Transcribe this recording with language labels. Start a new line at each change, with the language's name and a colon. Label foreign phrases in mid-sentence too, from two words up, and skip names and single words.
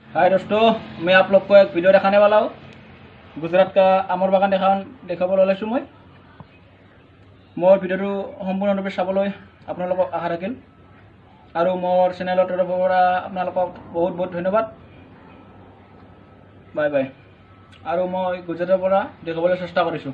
Hindi: हाय दोस्तों, मैं आप लोग को एक वीडियो दिखाने वाला हूँ। गुजरात का
Assamese: आমৰ বাগান দেখাবলৈ ওলাইছোঁ মই। মোৰ ভিডিঅ'টো সম্পূৰ্ণৰূপে চাবলৈ আপোনালোকক আশা ৰাখিল আৰু মোৰ চেনেলৰ তৰফৰ পৰা আপোনালোকক বহুত বহুত ধন্যবাদ। বাই বাই। আৰু মই গুজৰাটৰ পৰা দেখাবলৈ চেষ্টা কৰিছোঁ।